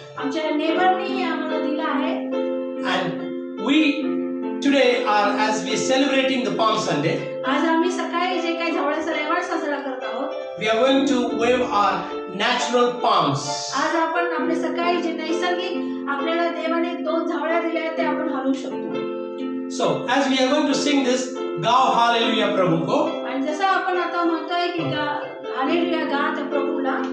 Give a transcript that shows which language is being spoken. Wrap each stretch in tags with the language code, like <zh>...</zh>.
<mr>आमच्या नेबरनी आम्हाला दिला आहे.</mr> <en>And we today are, as we are celebrating the Palm Sunday,</en> <mr>आज आम्ही सकाळी जे काही झावळ्याचा रविवार साजरा करत आहोत</mr> <en>we are going to wave our natural palms.</en> <mr>आज आपण आपले सकाळी जे नैसर्गिक आपल्याला देवाने 2 झावळ्या दिल्या आहेत ते आपण हलवू शकतो.</mr> <en>So, as we are going to sing this,</en> <hi>Gao Hallelujah Prabhu ko,</hi> <mr>आणि जसं आपण आता म्हणतोय की हालेलुया गा त्या प्रभूला</mr>